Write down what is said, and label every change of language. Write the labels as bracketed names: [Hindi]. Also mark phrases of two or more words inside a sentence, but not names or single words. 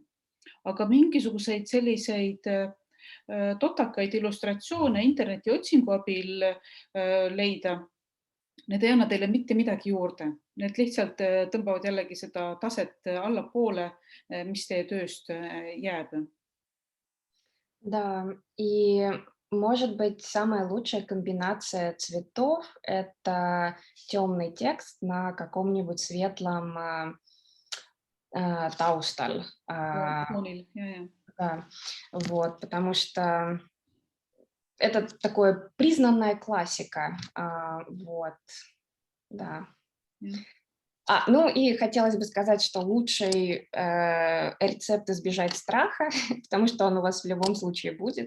[Estonian] Aga mingisuguseid selliseid totakaid illustratsioone interneti otsingu abil leida, need ei anna teile mitte midagi juurde. Need lihtsalt tõmbavad jällegi seda taset allapoole, mis teie tööst jääb. [Russian] Да, и может быть самая лучшая комбинация цветов — это темный текст на каком-нибудь светлом таустал. [Estonian] Foonil, ja. [Russian] Да, вот, потому что это такое признанная классика. Вот, да. [Estonian] Ja. [Russian] Ну и хотелось бы сказать, что лучший рецепт избежать страха, потому что он у вас в любом случае будет.